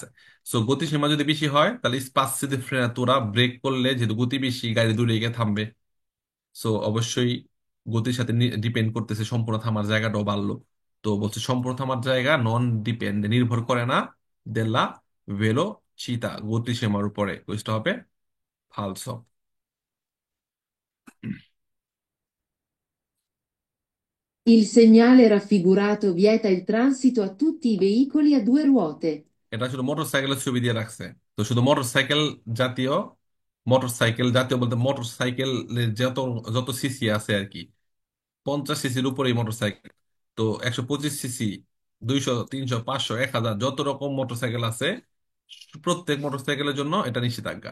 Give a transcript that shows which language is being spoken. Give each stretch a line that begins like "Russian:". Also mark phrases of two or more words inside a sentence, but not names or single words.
Bangla: সো গতিসীমা যদি বেশি হয় তাহলে
Italian: spazio di frenatura,
Bangla: ব্রেক করলে যেহেতু গতি বেশি গাড়ি দূরে গিয়ে থামবে। সো অবশ্যই গতির সাথে ডিপেন্ড করতেছে সম্পূর্ণ থামার জায়গাটাও বাড়লো। তো বলছে সম্পূর্ণ থামার জায়গা নন ডিপেন্ড, নির্ভর করে না
Italian: della velocità,
Bangla: গতিসীমার উপরে। বুঝতে হবে ফালসো।
Italian: Il segnale raffigurato vieta il transito a tutti i veicoli a 2 ruote.
Bangla: এটা শুধু মোটর সাইকেলের ছবি দিয়ে রাখছে। তো শুধু মোটর সাইকেল জাতীয়, মোটর সাইকেল জাতীয় বলতে মোটর সাইকেলের যত যত সিসি আছে আর কি, 50 সিসির উপরেই মোটর সাইকেল। তো 125 সিসি, 200, 300, 500, 1000 যত রকম মোটর সাইকেল আছে, প্রত্যেক মোটর সাইকেলের জন্য এটা নিষেধাজ্ঞা।